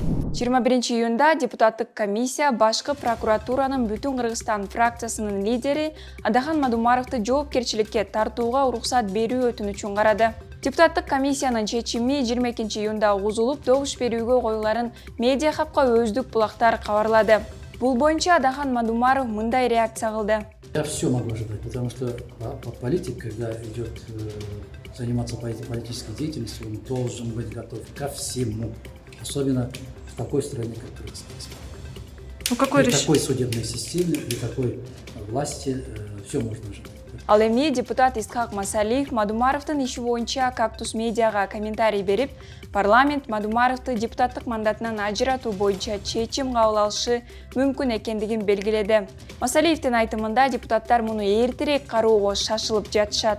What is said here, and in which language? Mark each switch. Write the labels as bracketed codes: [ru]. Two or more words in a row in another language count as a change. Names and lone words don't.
[ky] 21 июнда депутаттык комиссия башкы прокуратуранын Бүтүн Кыргызстан фракциясынын лидери Адахан Мадумаровду жоопкерчиликке тартууга уруксат берүү өтүнүчүн карады. Депутаттык комиссиянын чечими 22 июнда угузулуп, добуш берүүгө коюларын Медиа хабка өздүк булактар кабарлады. Бул боюнча Адахан Мадумаров мындай реакция кылды. [ru] Я все могу ожидать, потому что политик, когда идет заниматься политической деятельностью, он должен быть готов ко всему, особенно в такой стране, как Кыргызстан. При такой судебной системе, при такой власти все можно ожидать. [ky] Ал эми депутат Исхак Масалиев Мадумаровдун иши боюнча Кактус медиага комментарий берип, парламент Мадумаровду депутаттык мандатынан ажыратуу боюнча чечим кабыл алышы мүмкүн экендигин белгиледи. Масалиевдин айтымында депутаттар муну эртерээк кароого шашылып жатышат.